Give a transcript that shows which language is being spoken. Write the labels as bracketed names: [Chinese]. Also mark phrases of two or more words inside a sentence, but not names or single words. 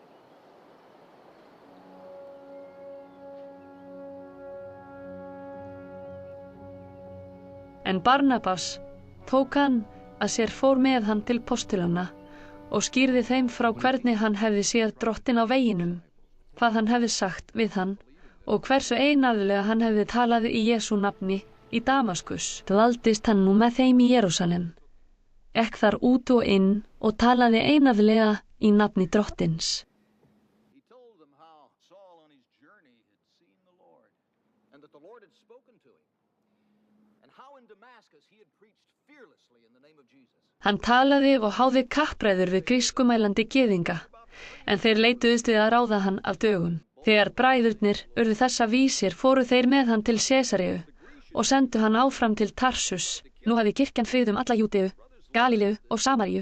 [Icelandic] En Barnabas tók hann að sér fór með hann til postulana og skýrði þeim frá hvernig hann hefði séð Drottinn á veginum, hvað hann hefði sagt við hann og hversu einaðlega hann hefði talað í Jesú nafni í Damaskus. Dvaldist hann nú með þeim í Jerúsalem, ekk þar út og inn og talaði einaðlega í nafni Drottins. [English] He told them how Saul on his journey had seen the Lord, and that the Lord had spoken to him, and how in Damascus he had preached fearlessly in the name of Jesus. [Icelandic] Hann talaði og háði kappræður við grískumælandi gyðinga, en þeir leituðust við að ráða hann af dögum. Þegar bræðurnir urðu þessa vísir fóru þeir með hann til Sesaríu og sendu hann áfram til Tarsus. Nú hafði kirkjan friðum alla Júdeu, Galíleu og Samaríu.